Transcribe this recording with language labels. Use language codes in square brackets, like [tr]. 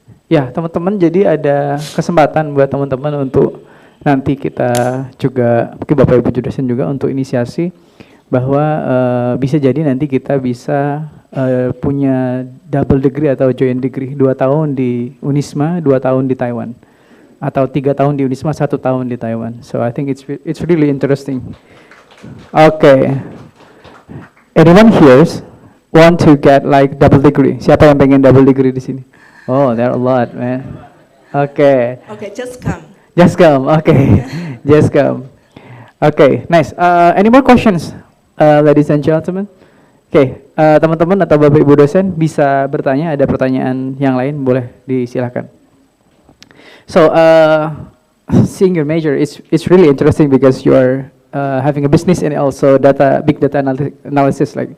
[id] Ya, teman-teman, jadi ada kesempatan buat teman-teman untuk nanti kita juga, mungkin Bapak Ibu dosen juga untuk inisiasi bahwa bisa jadi nanti kita bisa punya double degree atau joint degree, 2 tahun di Unisma, 2 tahun di Taiwan, atau 3 tahun di Unisma, 1 tahun di Taiwan. [en] So I think it's really interesting. Okay. Anyone here want to get like double degree? [id] Siapa yang pengen double degree di sini? [en] Oh, there are a lot, man. Okay. Okay, just come. Just come. Okay. Just come. Okay, nice. Any more questions, ladies and gentlemen? [id] Okay, teman-teman atau Bapak Ibu dosen bisa bertanya. Ada pertanyaan yang lain boleh disilakan. [en] So, seeing your major, it's really interesting because you are having a business and also big data analysis.